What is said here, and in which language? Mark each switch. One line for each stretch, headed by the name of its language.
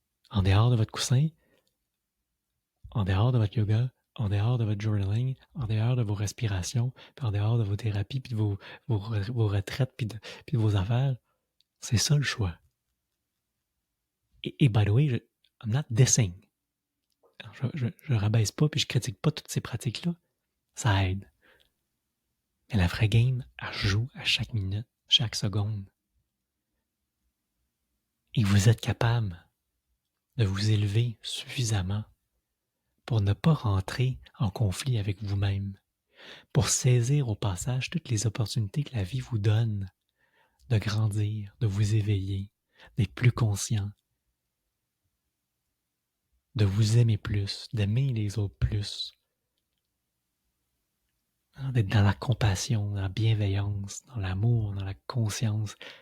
French: En dehors de votre coussin, en dehors de votre yoga, en dehors de votre journaling, en dehors de vos respirations, puis en dehors de vos thérapies, puis de vos retraites, puis de vos affaires, c'est ça le choix. Et
English: by the way, I'm not dissing.
French: Je rabaisse pas, puis je critique pas toutes ces pratiques-là. Ça aide. Mais la vraie game, elle joue à chaque minute, chaque seconde. Et vous êtes capable de vous élever suffisamment pour ne pas rentrer en conflit avec vous-même, pour saisir au passage toutes les opportunités que la vie vous donne de grandir, de vous éveiller, d'être plus conscient, de vous aimer plus, d'aimer les autres plus, d'être dans la compassion, dans la bienveillance, dans l'amour, dans la conscience.